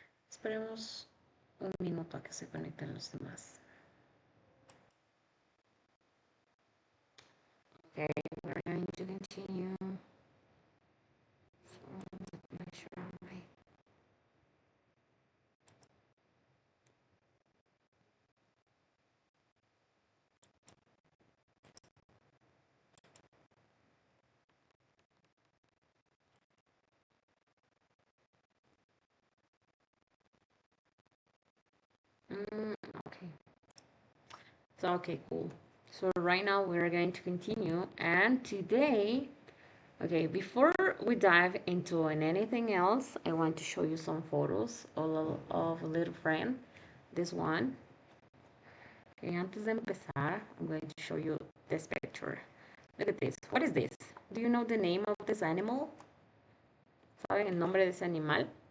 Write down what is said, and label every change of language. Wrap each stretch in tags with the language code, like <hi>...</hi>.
<es>Esperemos un minuto a que se conecten los demás.</es> <en>Okay, we're going to continue. So, let me make sure my... Okay. So, okay, cool. So right now we're going to continue, and today, okay, before we dive into anything else, I want to show you some photos of a little friend. This one. Okay,</en> <es>antes de empezar,</es> <en>I'm going to show you this picture. Look at this. What is this? Do you know the name of this animal?</en> <es>¿Saben el nombre de ese animal?</es>